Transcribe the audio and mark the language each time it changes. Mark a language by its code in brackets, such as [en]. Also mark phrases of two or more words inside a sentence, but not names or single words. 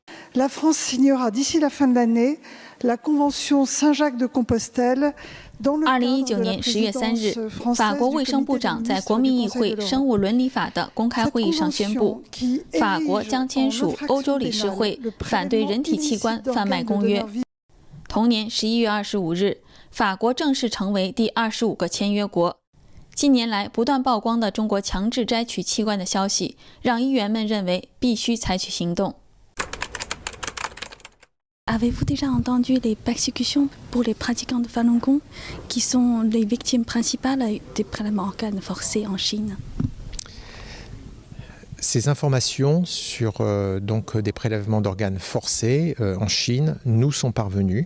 [fr] La France signera d'ici la fin de l'année la Convention Saint-Jacques de Compostelle。 [zh] 2019 年10月3日，法国卫生部长在国民议会生物伦理法的公开会议上宣布，法国将签署欧洲理事会反对人体器官贩卖公约。同年11月25日，法国正式成为第25个签约国。近年来不断曝光的中国强制摘取器官的消息，让议员们认为必须采取行动。 [fr] Avez-vous déjà entendu les persécutions pour les pratiquants de Falun Gong, qui sont les victimes principales des prélèvements organes forcés en Chine? Ces informations sur donc des prélèvements d'organes forcés en Chine nous sont parvenues.